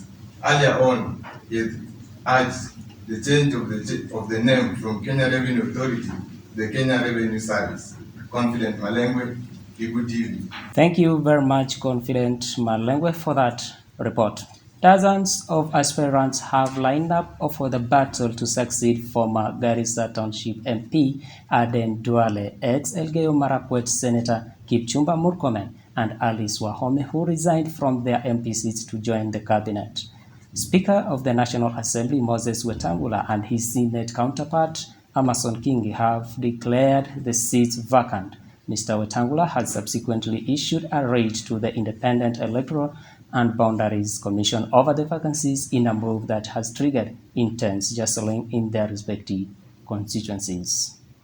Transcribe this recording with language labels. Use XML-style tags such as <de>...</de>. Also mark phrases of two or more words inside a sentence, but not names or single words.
<en>Earlier on, he urged the change of the name from Kenya Revenue Authority to the Kenya Revenue Service. Confident Malengwe, Kibu TV. Thank you very much, Confident Malengwe, for that report. Dozens of aspirants have lined up for the battle to succeed former Garissa Township MP Aden Duale, ex-Elgeyo Marakwet Senator Kipchumba Murkomen, and Alice Wahome, who resigned from their MP seats to join the cabinet. Speaker of the National Assembly Moses Wetangula and his Senate counterpart Amason Kingi have declared the seats vacant. Mr. Wetangula has subsequently issued a raid to the Independent Electoral and Boundaries Commission over the vacancies in a move that has triggered intense jostling in their respective constituencies.</en>